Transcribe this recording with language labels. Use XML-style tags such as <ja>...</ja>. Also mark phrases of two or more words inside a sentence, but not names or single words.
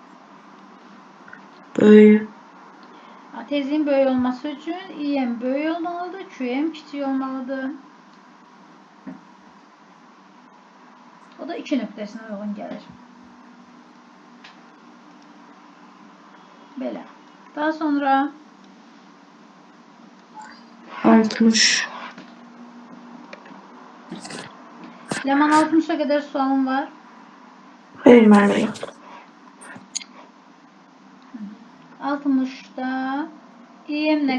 <az>Böyük. Tezliyin böyük olması üçün IM böyük olmalıdır, QM kiçik olmalıdır. O da 2 nöqtəsinə uyğun gəlir. Belə. Daha sonra 60. Leman 60'a kadar sualım var. Hayır müəllimə yox.</az> <tr>60'da EM ne</tr>